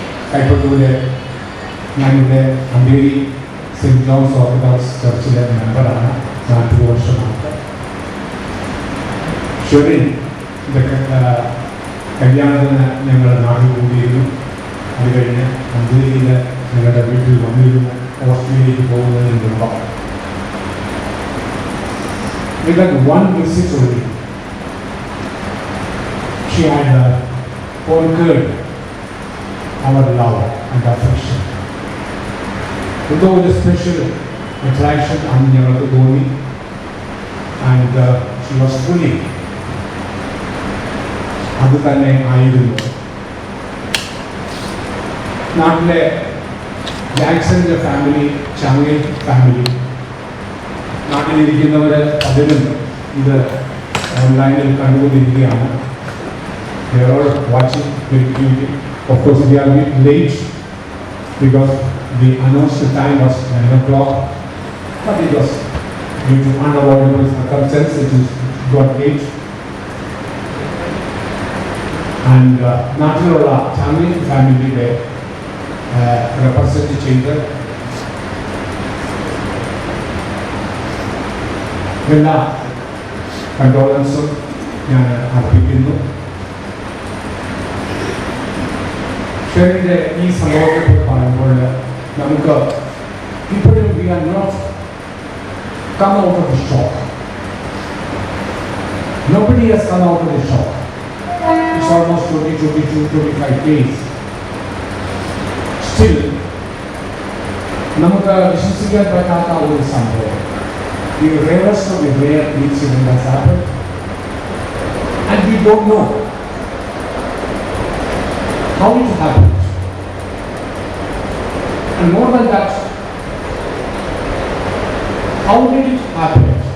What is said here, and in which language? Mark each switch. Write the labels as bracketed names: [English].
[Malayalam] കൈപ്പറ്റൂര് ഞാനിവിടെ അമ്പേരി saint John's orthodox ചർച്ചിലെ മെമ്പറാണ്. 40 വർഷമായിട്ട് ഷെറിൻ ഇതൊക്കെ കല്യാണത്തിന് ഞങ്ങൾ നാട്ടിൽ കൂടിയിരുന്നു. അത് കഴിഞ്ഞ് അമ്പേരിയിൽ ഞങ്ങളുടെ വീട്ടിൽ വന്നിരുന്നു. ഓസ്ട്രേലിയയിൽ പോകുന്നതിന് മുമ്പ് [English] we got one visit only. She had conquered our love and affection. Although the special attraction on [Malayalam] ഞങ്ങൾക്ക് തോന്നി, [English] and she was fully [Malayalam] അത് തന്നെ ആയിരുന്നു. നാട്ടിലെ ജാക്സന്റെ ഫാമിലി, ചാങ്ങൽ ഫാമിലി, നാട്ടിലിരിക്കുന്നവർ അതിലും ഇത് ഓൺലൈനിൽ കണ്ടുകൊണ്ടിരിക്കുകയാണ്. [English] They are all watching very clearly. Of course, we are a bit late because the announced time was 9 o'clock, but it was due to unavoidable circumstances it got late. [Malayalam] And നാട്ടിലുള്ള ചാങ്ങൽ ഫാമിലിയുടെ represent ചെയ്ത് എല്ലാ കണ്ടോളൻസും ഞാൻ അർപ്പിക്കുന്നു. ഷെറിൻ്റെ ഈ സംഭവത്തെ പറയുമ്പോൾ നമുക്ക് ഇപ്പോഴും [English] We are not come out of the shock. Nobody has come out of the shock. It's almost 25 days. Still, [Malayalam] നമുക്ക് വിശ്വസിക്കാൻ പറ്റാത്ത ഒരു സംഭവം. [English] The rarest of the rare incident has happened, and we don't know how it happened. And more than that, how did it happen?